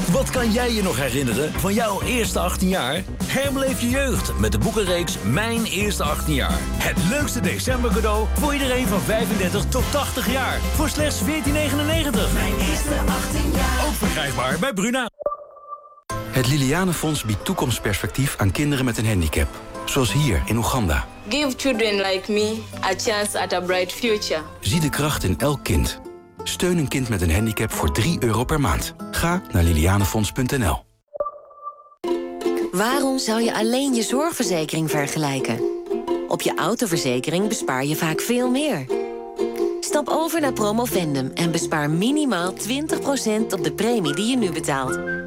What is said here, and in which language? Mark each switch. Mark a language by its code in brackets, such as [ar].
[nl] Wat kan jij je nog herinneren van jouw eerste 18 jaar? Herbeleef je jeugd met de boekenreeks Mijn Eerste 18 Jaar. Het leukste decembercadeau voor iedereen van 35 tot 80 jaar. Voor slechts €14,99. Mijn eerste 18 jaar. Ook verkrijgbaar bij Bruna. Het Liliane Fonds biedt toekomstperspectief aan kinderen met een handicap. Zoals hier in Oeganda. [en] Give children like me a chance at a bright future. [nl] Zie de kracht in elk kind. Steun een kind met een handicap voor €3 per maand. Ga naar lilianefonds.nl. Waarom zou je alleen je zorgverzekering vergelijken? Op je autoverzekering bespaar je vaak veel meer. Stap over naar Promovendum en bespaar minimaal 20% op de premie die je nu betaalt.